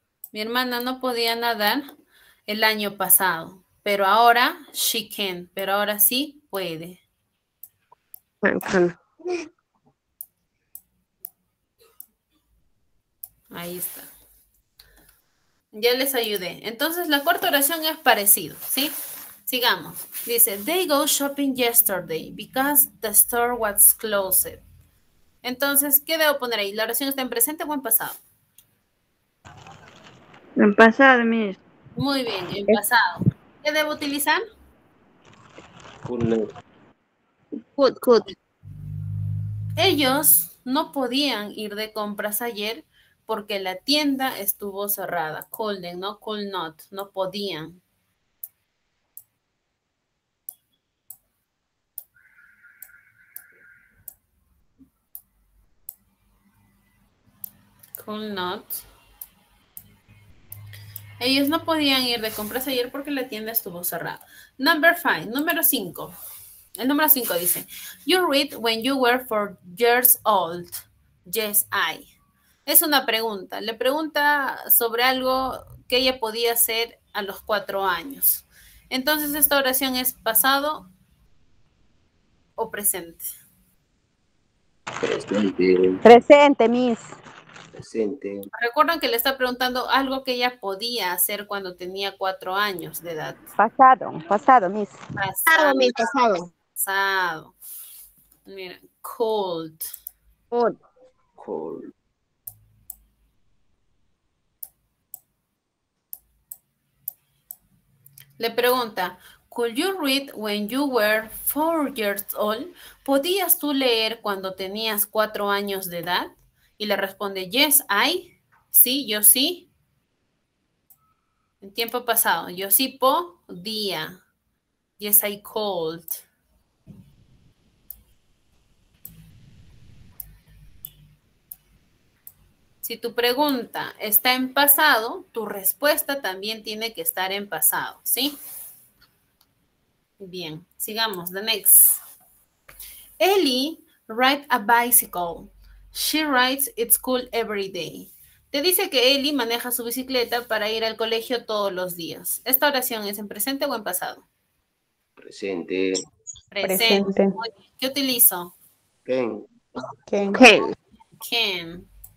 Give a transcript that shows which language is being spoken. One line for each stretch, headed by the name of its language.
Spanish: Mi hermana no podía nadar el año pasado, pero ahora
English: she can,
Spanish: pero ahora sí puede.
English: Can.
Spanish: Ahí está. Ya les ayudé. Entonces la cuarta oración es parecido, ¿sí? Sigamos. Dice,
English: they go shopping yesterday because the store was closed.
Spanish: Entonces, ¿qué debo poner ahí? ¿La oración está en presente o en pasado? En pasado, Miss. Muy bien, en pasado. ¿Qué debo utilizar?
English: Could not. Could.
Spanish: Ellos no podían ir de compras ayer porque la tienda estuvo cerrada.
English: Couldn't,
Spanish: no
English: could not,
Spanish: no podían.
English: Could not.
Spanish: Ellos no podían ir de compras ayer porque la tienda estuvo cerrada.
English: Number 5,
Spanish: número 5. El número 5 dice,
English: you read when you were 4 years old. Yes, I.
Spanish: Es una pregunta. Le pregunta sobre algo que ella podía hacer a los 4 años. Entonces, esta oración es pasado o presente. Presente. Presente, Miss. Presente. Recuerdan que le está preguntando algo que ella podía hacer cuando tenía 4 años de edad. Pasado, Miss. Pasado, Miss, pasado. Pasado. Mira, cold.
English: Could. Could.
Spanish: Le pregunta,
English: could you read when you were 4 years old?
Spanish: ¿Podías tú leer cuando tenías 4 años de edad? Y le responde,
English: yes, I.
Spanish: Sí, yo sí. En tiempo pasado, yo sí podía.
English: Yes, I could.
Spanish: Si tu pregunta está en pasado, tu respuesta también tiene que estar en pasado, ¿sí? Bien, sigamos.
English: The next. Ellie rides a bicycle. She rides at school every day.
Spanish: Te dice que Ellie maneja su bicicleta para ir al colegio todos los días. ¿Esta oración es en presente o en pasado? Presente. Presente. Presente. Muy bien. ¿Qué utilizo?
English: Can. Can. Can. Can.